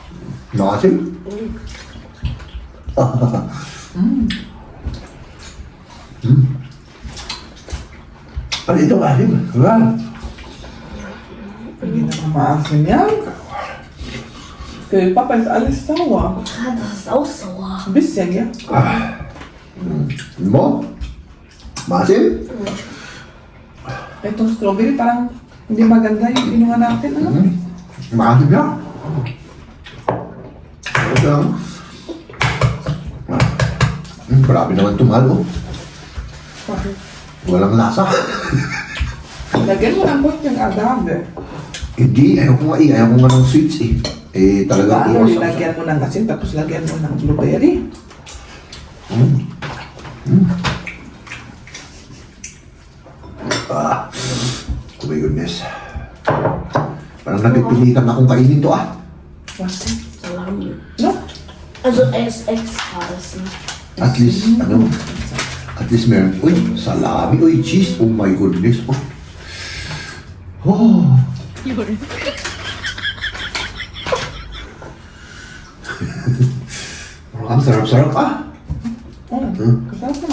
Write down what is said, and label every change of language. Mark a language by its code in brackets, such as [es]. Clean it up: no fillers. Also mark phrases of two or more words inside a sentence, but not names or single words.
[tl] Maasim? Ano ito maasim? Wala. Hindi na maasim yan. [de] Kaya Papa ist alles sauer. Ah, das ist auch sauer. Ein bisschen, ja? [tl] Mo? Maasim? Itong strawberry parang hindi maganda yung inuha natin. Ano? Maasim yan. Ito lang. Grabe naman ito, mahal, oh. Bakit? Walang lasa. Lagyan mo ng konting agave. Hindi, ayaw ko nga ayaw ko nga ng sweets eh. Eh, talagang Paano iwas ako. nilagyan mo ng asin tapos lagyan mo ng blueberry? [en] Oh my goodness. [tl] Parang napipilitan akong kainin to ah. [de] Was? Salami. No? Also er ist extra essen. [en] At least, [tl] ano, at least meron, uy, salami, uy, cheese, [en] oh my goodness, [tl] oh. Oh. Ang sarap-sarap ah. Kasarap naman.